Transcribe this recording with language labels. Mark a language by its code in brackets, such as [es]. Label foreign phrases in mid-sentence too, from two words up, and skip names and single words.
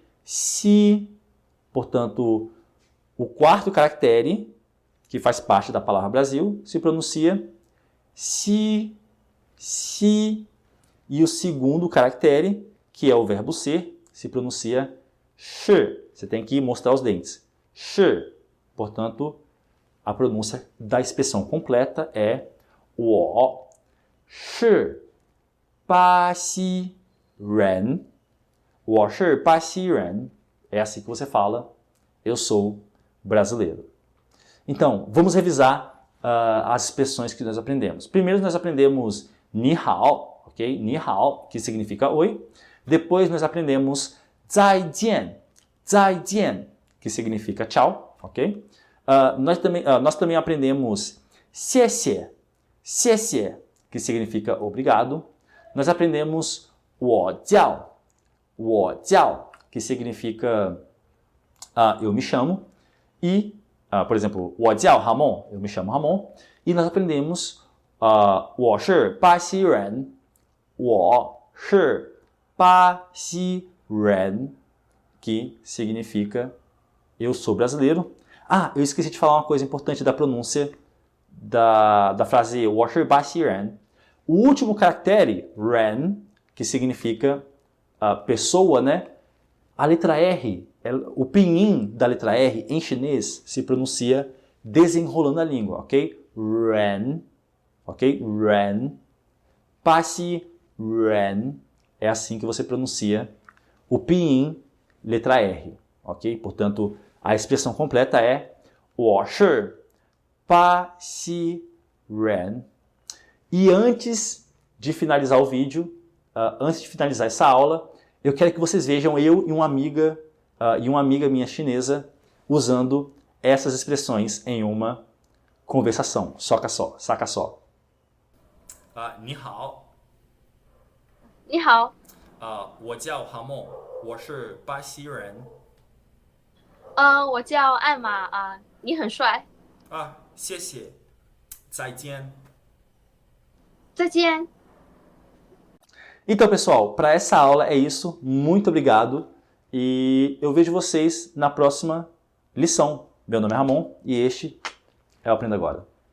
[pt] Si, portanto, o quarto caractere, que faz parte da palavra Brasil, se pronuncia si, si, e o segundo caractere, que é o verbo ser, se pronuncia shi. Você tem que mostrar os dentes. Shi, portanto, a pronúncia da expressão completa é [zh] 我是巴西人. 我是巴西人. [pt] É assim que você fala, eu sou brasileiro. Então, vamos revisar as expressões que nós aprendemos. Primeiro nós aprendemos [zh] 你好, [pt] ok? [zh] 你好, [pt] que significa oi. Depois nós aprendemos [zh] 再见，再见, [pt] que significa tchau, ok? Nós também aprendemos [zh] 谢谢，谢谢, [pt] que significa obrigado. Nós aprendemos [zh] 我叫, [pt] que significa eu me chamo. E, por exemplo, [zh] 我叫 [pt] Ramon, eu me chamo Ramon. E nós aprendemos [zh] 我是巴西人, 我是巴西人, [pt] que significa eu sou brasileiro. Eu esqueci de falar uma coisa importante da pronúncia da frase [zh] 我是巴西人. [pt] O último caractere, ren, que significa pessoa, né? A letra R, o pinyin da letra R em chinês se pronuncia desenrolando a língua, ok? Ren, ok? Ren. Passe, ren. É assim que você pronuncia o pinyin letra R, ok? Portanto, a expressão completa é [zh] 我是巴西人. [pt] E antes de finalizar o vídeo, antes de finalizar essa aula, eu quero que vocês vejam eu e uma amiga minha chinesa usando essas expressões em uma conversação. Saca só. [zh] 你好. 你好. 我叫哈梦，我是巴西人。我叫艾玛你很帅。谢谢，再见。再见。 [pt] Então, pessoal, para essa aula é isso. Muito obrigado. E eu vejo vocês na próxima lição. Meu nome é Ramon e este é o Aprenda Agora.